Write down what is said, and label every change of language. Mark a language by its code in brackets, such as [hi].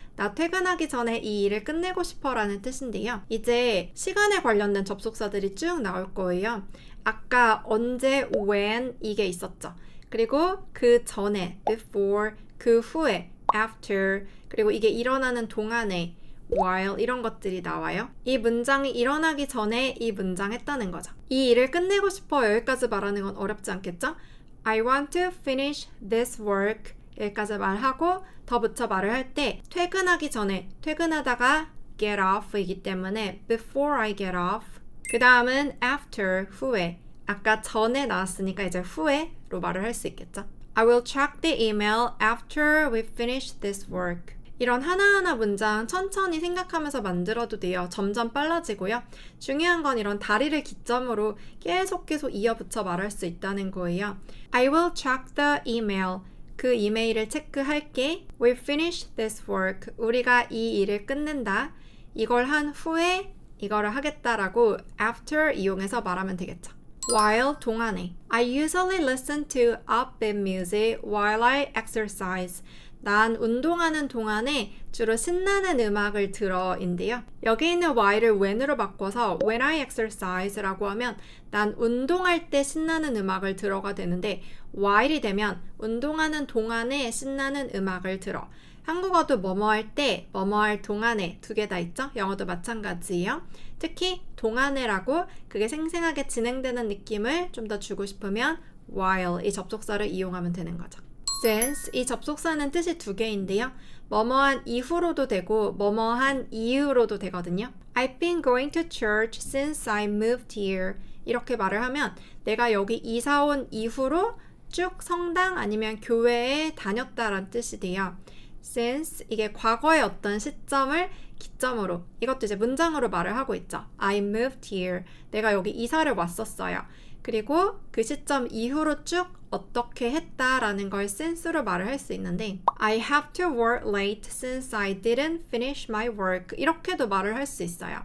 [ko] 나 퇴근하기 전에 이 일을 끝내고 싶어 라는 뜻인데요. 이제 시간에 관련된 접속사들이 쭉 나올 거예요. 아까 언제, when 이게 있었죠. 그리고 그 전에 before, 그 후에 after, 그리고 이게 일어나는 동안에 while 이런 것들이 나와요. 이 문장이 일어나기 전에 이 문장 했다는 거죠. 이 일을 끝내고 싶어 여기까지 말하는 건 어렵지 않겠죠? [en] I want to finish this work [ko] 여기까지 말하고 더 붙여 말을 할 때 퇴근하기 전에 퇴근하다가 get off 이기 때문에 [en] before I get off [ko] 그 다음은 after 후에 아까 전에 나왔으니까 이제 후에로 말을 할 수 있겠죠? [en] I will check the email after we finish this work [ko] 이런 하나하나 문장 천천히 생각하면서 만들어도 돼요. 점점 빨라지고요. 중요한 건 이런 다리를 기점으로 계속 이어붙여 말할 수 있다는 거예요. [en] I will check the email. [ko] 그 이메일을 체크할게. [en] We'll finish this work. [ko] 우리가 이 일을 끝낸다. 이걸 한 후에 이거를 하겠다라고 after 이용해서 말하면 되겠죠. [en] While [ko] 동안에 [en] I usually listen to upbeat music while I exercise. [ko] 난 운동하는 동안에 주로 신나는 음악을 들어인데요. 여기 있는 while을 when으로 바꿔서 [en] when I exercise [ko] 라고 하면 난 운동할 때 신나는 음악을 들어가 되는데 while이 되면 운동하는 동안에 신나는 음악을 들어. 한국어도 뭐뭐 할 때, 뭐뭐 할 동안에 두 개 다 있죠? 영어도 마찬가지예요. 특히 동안에라고 그게 생생하게 진행되는 느낌을 좀 더 주고 싶으면 while 이 접속사를 이용하면 되는 거죠. since 이 접속사는 뜻이 두 개인데요. 뭐뭐한 이후로도 되고 뭐뭐한 이유로도 되거든요. [en] I've been going to church since I moved here. [ko] 이렇게 말을 하면 내가 여기 이사 온 이후로 쭉 성당 아니면 교회에 다녔다라는 뜻이 돼요. since 이게 과거의 어떤 시점을 기점으로 이것도 이제 문장으로 말을 하고 있죠. [en] I moved here. [ko] 내가 여기 이사를 왔었어요. 그리고 그 시점 이후로 쭉 어떻게 했다라는 걸 since로 말을 할 수 있는데 [en] I have to work late since I didn't finish my work [ko] 이렇게도 말을 할 수 있어요.